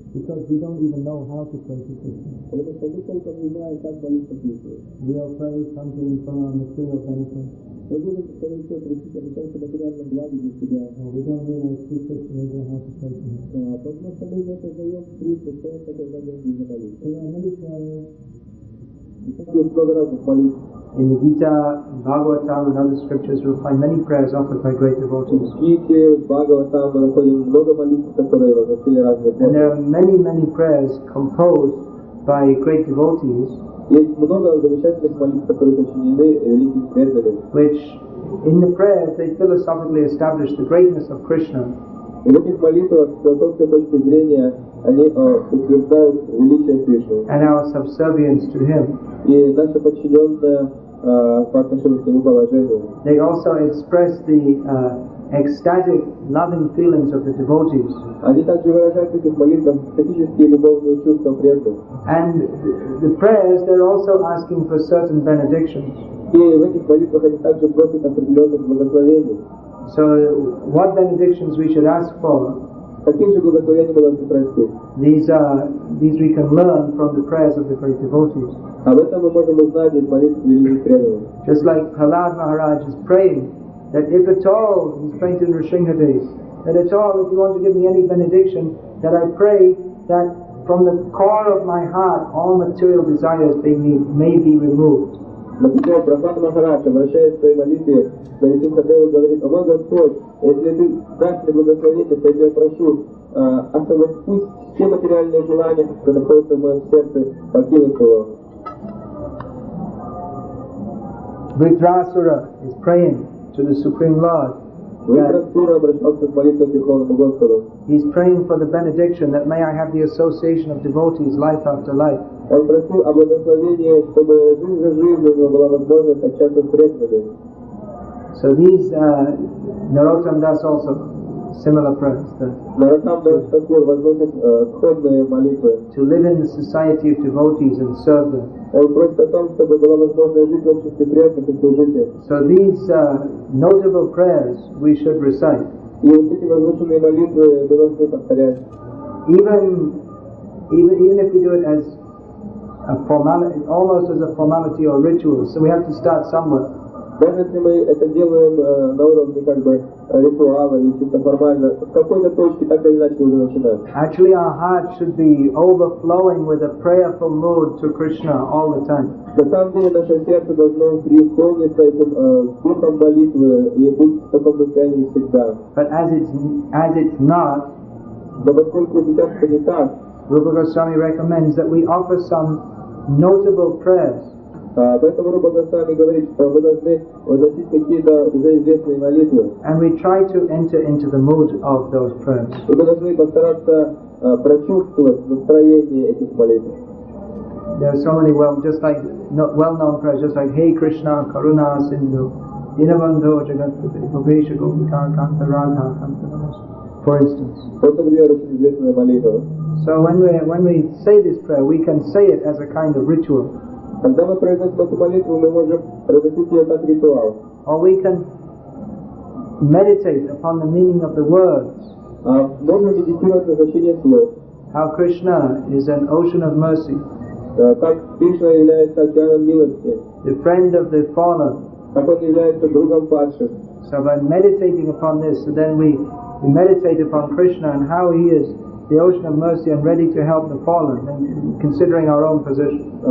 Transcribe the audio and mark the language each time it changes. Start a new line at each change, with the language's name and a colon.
English: Because we don't even know how to pray to Krishna.
Russian: Потому что мы толком не знаем, как молиться Кришне.
English: We'll pray something for our material benefit.
Russian: Мы будем, скорее всего, просить о каком-то материальном благе для себя.
English: We don't realize Sri Krishna knows how to pray to him.
Russian: Потому что мы не создаем Кришну, просто когда мы не молимся.
English: There are many prayers.
Russian: Есть много разных молитв.
English: In the Gita, Bhagavatam and other scriptures you'll find many prayers offered by great devotees.
Russian: В Гите, в Бхагаватам мы находим много молитв, которые возносили разные
English: And
Russian: преданные.
English: there are many prayers composed by great devotees
Russian: Есть много замечательных молитв, которые сочинены великими преданными.
English: which in the prayers they philosophically establish the greatness of Krishna.
Russian: И в этих молитвах с философской точки зрения они утверждают величие Кришны.
English: And our subservience to him.
Russian: И наше подчиненное по отношению к нему положению.
English: They also express the ecstatic, loving feelings of the devotees.
Russian: Они также выражают в этих молитвах экстатические любовные чувства преданных.
English: And the prayers, they're also asking for certain benedictions.
Russian: И в этих молитвах они также просят определенных благословений.
English: So, what benedictions we should ask for?
Russian: Каких же благословений мы должны просить?
English: These we can learn from the prayers of the great devotees.
Russian: Об этом мы можем узнать из молитв великих преданных.
English: Just like Prahlad Maharaj is praying, that if at all, he's praying to Nrsimhadev, that at all, if you want to give me any benediction, that I pray that from the core of my heart, all material desires may be removed.
Russian: Например, Прабхупада Махарадж, обращаясь в своей молитве, Нрсимхадеву говорит: «О мой Господь, если ты дашь мне благословение, то я прошу, пусть все материальные желания, которые находятся в моем сердце, покинут его».
English: Vritrasura is praying to the Supreme Lord.
Russian: Vritrasura обращался с молитвой к Верховному Господу.
English: He's praying for the benediction that may I have the association of devotees life after life.
Russian: Он просил о благословении, чтобы жизнь за жизнью у него была возможность общаться с преданными.
English: So these Narottam Das also similar prayers.
Russian: Наротам Дас Такур возносит сходные молитвы.
English: To live in the society of devotees and serve them.
Russian: Он просит о том, чтобы была возможность жить в обществе преданных и служить им.
English: So these notable prayers we should recite.
Russian: И вот эти возвышенные молитвы мы должны повторять.
English: Even if we do it as a formality, almost as a formality or ritual, so we have to start somewhere.
Russian: Даже если мы это делаем на уровне как бы ритуала или чисто формально, с какой-то точки так или иначе уже начинать.
English: Actually, our heart should be overflowing with a prayerful mood to Krishna all the time.
Russian: На самом деле наше сердце должно преисполниться этим духом молитвы и быть в таком состоянии всегда.
English: But as it's not,
Russian: но поскольку сейчас это не так,
English: Rupa Goswami recommends that we offer some notable prayers.
Russian: Поэтому Рупа Госвами говорит, что мы должны возносить какие-то уже известные молитвы.
English: And we try to enter into the mood of those prayers.
Russian: И мы должны постараться прочувствовать настроение этих молитв.
English: There are so many well-known prayers, just like
Sanskrit: Hey Krishna, Karuna Sindhu, Dinabandho Jagatpati, Bhavesha Gopika Kanta Radha Kanta Namaste,
English: for instance.
Russian: Вот, например, очень известная молитва.
English: So when we say this prayer, we can say it as a kind of ritual.
Russian: Когда мы произносим эту молитву, мы можем произносить ее как ритуал.
English: Or we can meditate upon the meaning of the words.
Russian: Можно медитировать на значение слов.
English: How Krishna is an ocean of mercy.
Russian: как Кришна является океаном милости,
English: the friend of the fallen.
Russian: как он является другом падших.
English: So by meditating upon this, so then we meditate upon Krishna and how he is the ocean of mercy and ready to help the fallen, and considering our own position.